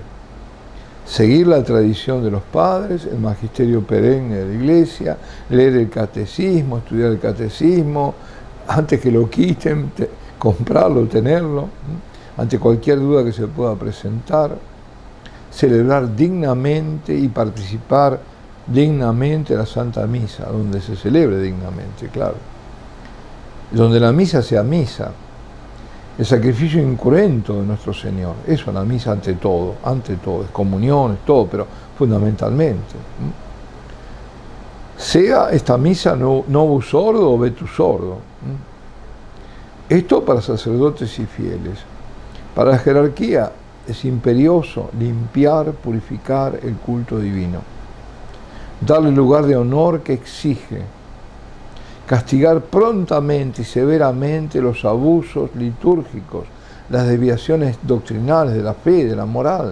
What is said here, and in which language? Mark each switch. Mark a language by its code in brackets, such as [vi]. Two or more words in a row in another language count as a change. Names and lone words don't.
[es] Seguir la tradición de los padres, el magisterio perenne de la Iglesia, leer el catecismo, estudiar el catecismo, antes que lo quiten, comprarlo, tenerlo, ante cualquier duda que se pueda presentar, celebrar dignamente y participar dignamente en la Santa Misa, donde se celebre dignamente, claro. Donde la misa sea misa, el sacrificio incruento de nuestro Señor, eso, la misa ante todo, es comunión, es todo, pero fundamentalmente. Sea esta misa [la] novus ordo [es] o [la] vetus ordo. [es] Esto para sacerdotes y fieles. Para la jerarquía es imperioso limpiar, purificar el culto divino, darle el lugar de honor que exige, castigar prontamente y severamente los abusos litúrgicos, las desviaciones doctrinales de la fe, de la moral.